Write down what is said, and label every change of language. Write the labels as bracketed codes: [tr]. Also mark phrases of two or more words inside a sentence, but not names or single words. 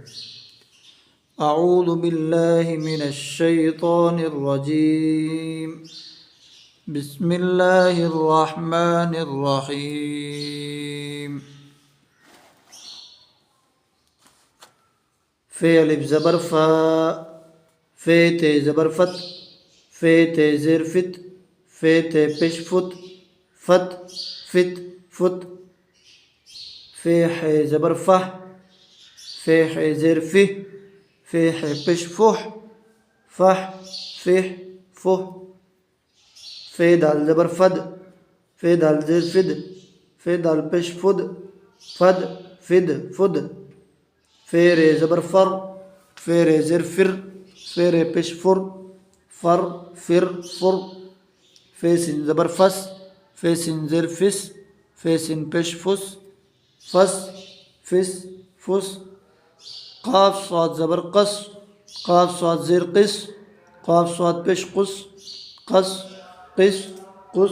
[ar] اعوذ باللہ من الشیطان الرجیم، بسم اللہ الرحمن الرحیم۔ [ur] فے الف زبر فا، فے تے زبر فت، فے تے زیر فت، فے تے پیش فت، فت فت فت۔ فے ہے زبر فہ، فے ہے زیر فہ، فے ہے پیش فہ، فہ فہ فہ۔ فے دال زبر فد، فے دال زیر فد، فے دال پیش فد، فد فد فد۔ فے رے زبر فر، فے رے زیر فر، فے رے پیش فر، فر فر فر۔ فے سین زبر فس، فے سین زیر فس، فے سین پیش فس، فس فس فس۔ قاف صاد زبر قص، قاف صاد زیر قص، قاف صاد پیش قص، قص قص قص۔